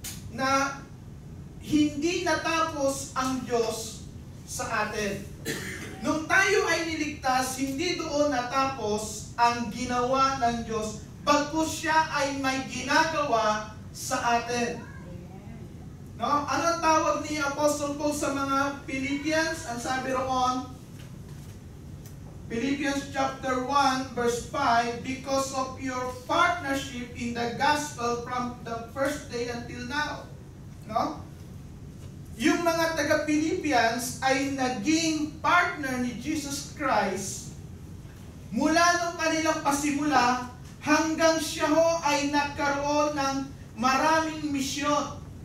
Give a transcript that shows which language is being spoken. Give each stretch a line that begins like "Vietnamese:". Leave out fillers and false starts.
Filipino: Na hindi natapos ang Diyos sa atin. Nung tayo ay niligtas, hindi doon natapos ang ginawa ng Diyos, bagkus siya ay may ginagawa sa atin. No? Ano ang tawag ni Apostle Paul sa mga Philippians? Ang sabi roon,
English: Philippians chapter 1 verse 5, because of your partnership in the gospel from the first day until now.
Filipino: No? Yung mga taga-Philippians ay naging partner ni Jesus Christ mula nung kanilang pasimula hanggang siya ho ay nagkaroon ng maraming misyon.